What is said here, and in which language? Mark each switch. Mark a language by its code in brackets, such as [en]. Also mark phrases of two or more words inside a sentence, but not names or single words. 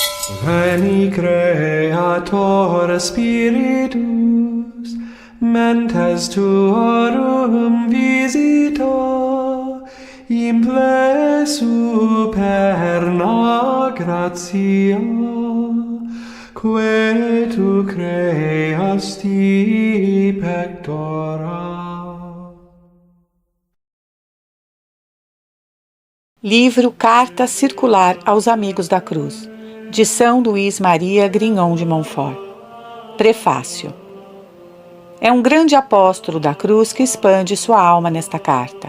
[la] Veni Creator Spiritus, mentes tuorum visita, imple superna gratia, que tu creasti pectora. [pt] Livro Carta Circular aos Amigos da Cruz, de São Luís Maria Grignon de Montfort. Prefácio. É um grande apóstolo da cruz que expande sua alma nesta carta.